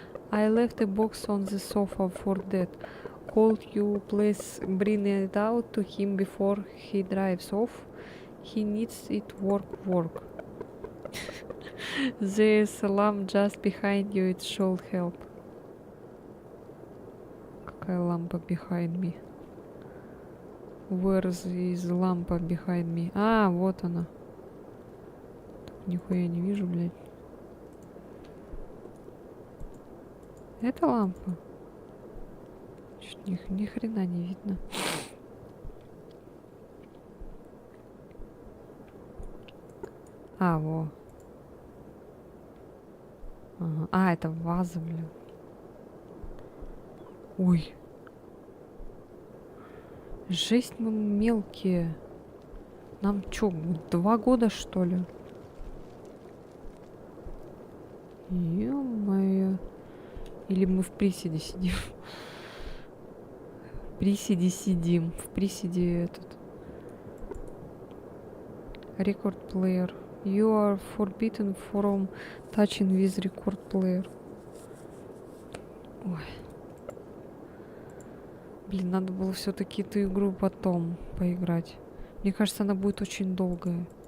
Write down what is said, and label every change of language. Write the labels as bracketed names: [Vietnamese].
[English] I left a box on the sofa for Dad. Could you please bring it out to him before he drives off? He needs it work. There's a lamp just behind you, it should help. [Russian] Какая лампа [English] behind me? Where is лампа behind me? [Russian] А, вот она. Нихуя не вижу, блядь. Это лампа? Чё-то ни хрена не видно. А, во. Ага. А, это ваза, блин. Ой. Жесть, мы мелкие. Нам чё, 2 года, что ли? Ё-моё. Или мы в приседе сидим? В приседе сидим. В приседе этот. [English] Record player. You are forbidden from touching with record player. [Russian] Ой. Блин, надо было все-таки эту игру потом поиграть. Мне кажется, она будет очень долгая.